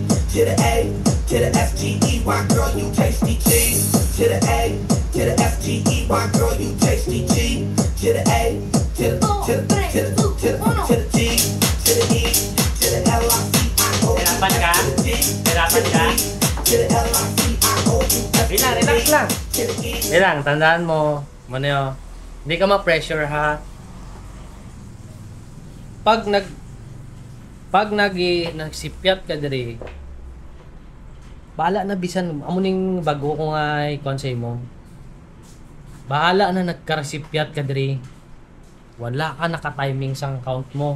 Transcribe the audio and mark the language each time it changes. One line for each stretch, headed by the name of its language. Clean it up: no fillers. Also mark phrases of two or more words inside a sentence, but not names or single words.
English: To the A, to the F-G-E-Y, girl, you tasty G. To the A, to the F-G-E-Y, girl, you tasty G. To the A, to the G, to the E, to the L-I-C-I-O,
Filipino: Hirapan ka?
English: to the G,
Filipino: Hirapan ka?
English: to the L-I-C-I-O,
Filipino: Relax lang. Relax, tandaan mo. Ano yun? Hindi ka ma-pressure ha.
Hiligaynon: Pag nagsipyat ka diri, bahala na bisan amo ning bago ko nga i-konsey mo. Bahala na nagkarasipyat ka diri. Wala ka naka-timing sang count mo.